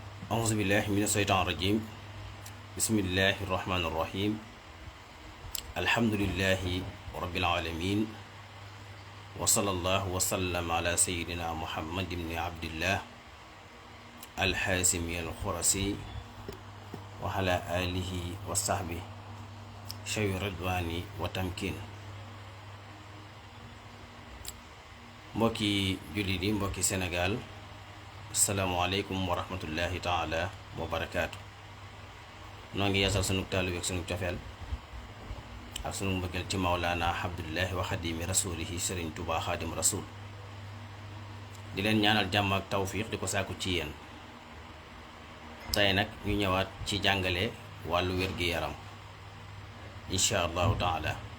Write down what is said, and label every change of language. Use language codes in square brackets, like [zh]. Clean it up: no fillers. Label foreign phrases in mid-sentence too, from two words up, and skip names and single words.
[ar] أعوذ بالله من الشيطان الرجيم بسم الله الرحمن الرحيم الحمد لله رب العالمين وصلى الله وسلم على سيدنا محمد بن عبد الله الحاسمي الخرسي وعلى آله وصحبه شوي الرضوان وتمكين [wo] mbokki jullit yi mbokki Sénégal [ar] السلام عليكم ورحمة الله تعالى وبركاته [wo] noo ngi yeesal sunu taalu ak sunu cofeel ak sunu mbëggeel ci [ar] مولانا عبد الله وخادم رسوله [wo] Sëriñ Tuubaa Xaadim Rasul di leen ñaanal jàmm ak tawfiq di ko sàkku ci yéen tey nag ñu ñëwaat ci jàngale wàllu wér-gi-yaram [ar] إن شاء الله تعالى